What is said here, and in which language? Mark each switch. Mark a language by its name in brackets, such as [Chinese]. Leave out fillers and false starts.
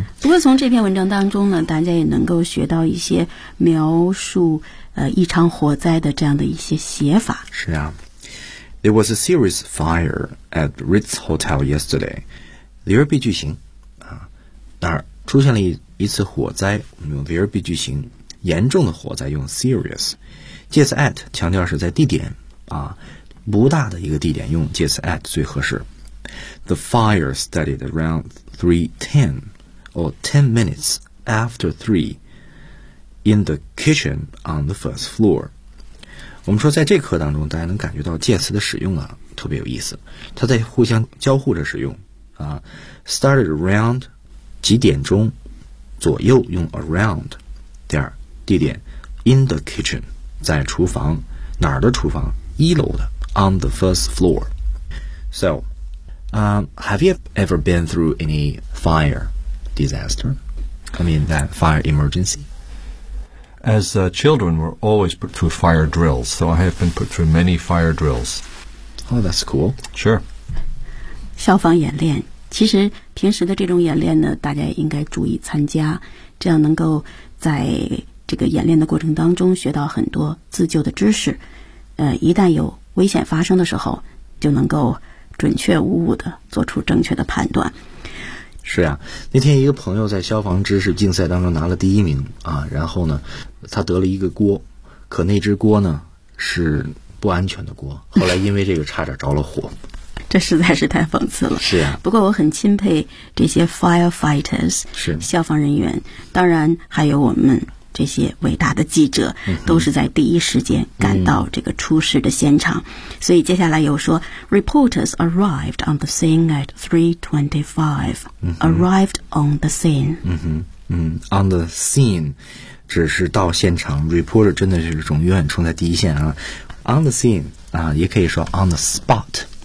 [Chinese] 不过从这篇文章当中呢，大家也能够学到一些描述一场火灾的这样的一些写法。是啊。 [English] There was a serious fire at Ritz Hotel yesterday. [Chinese] There 被句型那儿出现了一次火灾，我们用 there 被句型，严重的火灾用 serious， 介词 at 强调是在地点啊，不大的一个地点用介词 at 最合适。 [English] The fire started around 3:10 or 10 minutes after 3 in the kitchen on the first floor。 [Chinese] 我们说在这课当中大家能感觉到介词的使用啊特别有意思，它在互相交互着使用啊。 started around 几点钟左右用 around， 第二地点 [English] in the kitchen [Chinese] 在厨房，哪儿的厨房，一楼的 [English] on the first floor。 So have you ever been through any fire disaster? I mean that fire emergency As children, we're always put through fire drills, so I have been put through many fire drills. Oh, that's cool. Sure. [Chinese] 消防演练，其实平时的这种演练呢，大家应该注意参加，这样能够在这个演练的过程当中学到很多自救的知识。一旦有危险发生的时候，就能够准确无误地做出正确的判断。是呀，那天一个朋友在消防知识竞赛当中拿了第一名啊，然后呢他得了一个锅，可那只锅呢是不安全的锅，后来因为这个差点着了火。这实在是太讽刺了。是呀，不过我很钦佩这些 firefighters，是消防人员，当然还有我们这些伟大的记者，都是在第一时间赶到这个出事的现场。所以接下来有说 [English] reporters arrived on the scene at 3:25 arrived on the scene。 on the scene [Chinese] 只是到现场， reporter 真的是永远冲在第一线啊。 [English] on the scene 啊， [Chinese] 也可以说 [English] on the spot。